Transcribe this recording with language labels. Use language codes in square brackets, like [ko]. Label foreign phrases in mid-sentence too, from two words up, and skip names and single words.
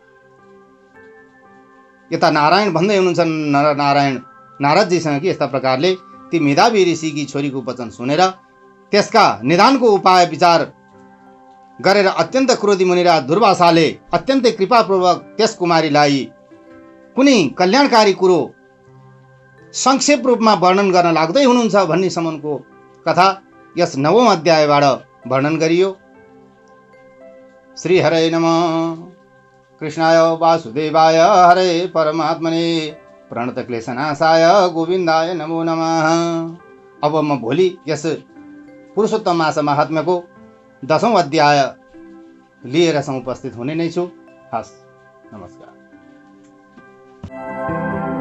[ne] यता नारायण भन्दै हुनुहुन्छ नारायण नारदजीसँग कि यस्ता प्रकारले ती मेधावी ऋषिकी छोरीको वचन सुनेर त्यसका निदानको उपाय विचार गरेर अत्यन्त क्रोधी मुनिराज दुर्वासाले अत्यन्तै कृपापूर्वक त्यस कुमारीलाई कुनै कल्याणकारी कुरो संक्षेप रूपमा वर्णन गर्न लाग्दै हुनुहुन्छ भन्ने सम्मको कथा यस 9औं अध्यायबाट वर्णन गरियो। [sa] श्री हरे नमः। कृष्णाय वासुदेवाय हरे परमात्मने प्रणत क्लेशनाशाय गोविन्दाय नमो नमः। [ne] अब म भोलि यस पुरुषोत्तम मास महात्म्यको 10औं अध्याय लिएर उपस्थित हुने नै छु। हस्, नमस्कार।